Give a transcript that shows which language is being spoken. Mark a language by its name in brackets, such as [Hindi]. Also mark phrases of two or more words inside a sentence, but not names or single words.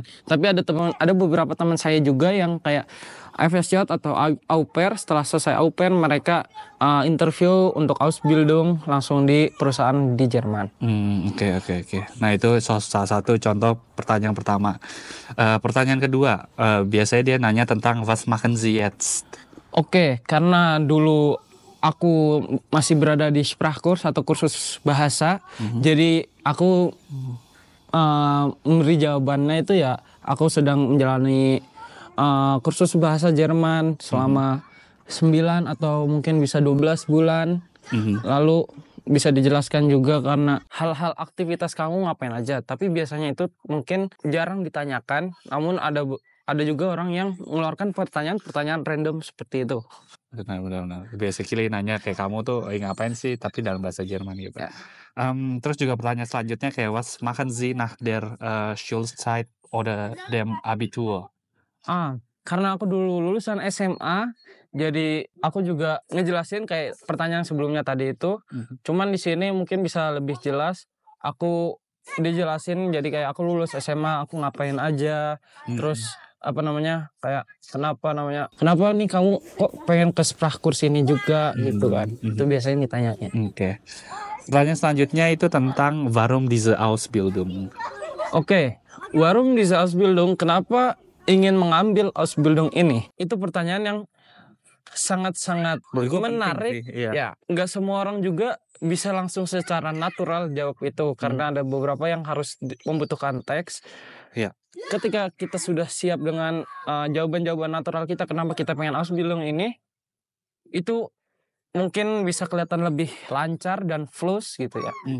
[Indonesian] Tapi ada beberapa teman saya juga yang kayak FSJ atau [French] au pair. [Indonesian] Setelah selesai [French] au pair, [Indonesian] mereka interview untuk Ausbildung langsung di perusahaan di Jerman. Oke. Nah, itu salah satu contoh pertanyaan pertama. Pertanyaan kedua, biasanya dia nanya tentang [German] was machen Sie jetzt? [Indonesian] Oke, karena dulu aku masih berada di Sprachkurs atau kursus bahasa, jadi aku memberi jawabannya itu ya, aku sedang menjalani kursus bahasa Jerman selama 9 atau mungkin bisa 12 bulan. Lalu bisa dijelaskan juga karena hal-hal aktivitas kamu ngapain aja. Tapi biasanya itu mungkin jarang ditanyakan, namun ada juga orang yang mengeluarkan pertanyaan-pertanyaan random seperti itu. Benar. Basically nanya kayak kamu tuh ngapain sih, tapi dalam bahasa Jerman gitu. Ya. Terus juga pertanyaan selanjutnya kayak [German] was machen Sie nach der Schulzeit oder dem Abitur? [Indonesian] Karena aku dulu lulusan SMA, jadi aku juga ngejelasin kayak pertanyaan sebelumnya tadi itu. Cuman di sini mungkin bisa lebih jelas. Aku dijelasin jadi kayak aku lulus SMA, aku ngapain aja. Terus kayak kenapa nih kamu kok pengen ke Sprachkurs ini juga gitu kan. Itu biasanya ditanyanya. Oke. Pertanyaan selanjutnya itu tentang [German] warum diese Ausbildung? Oke, warum diese Ausbildung? [Indonesian] Kenapa ingin mengambil Ausbildung ini? Itu pertanyaan yang sangat-sangat menarik. Ya, nggak semua orang juga bisa langsung secara natural jawab itu karena ada beberapa yang harus membutuhkan teks. Iya. Ketika kita sudah siap dengan jawaban-jawaban natural kita kenapa kita pengen Ausbildung ini, itu mungkin bisa kelihatan lebih lancar dan flus gitu ya.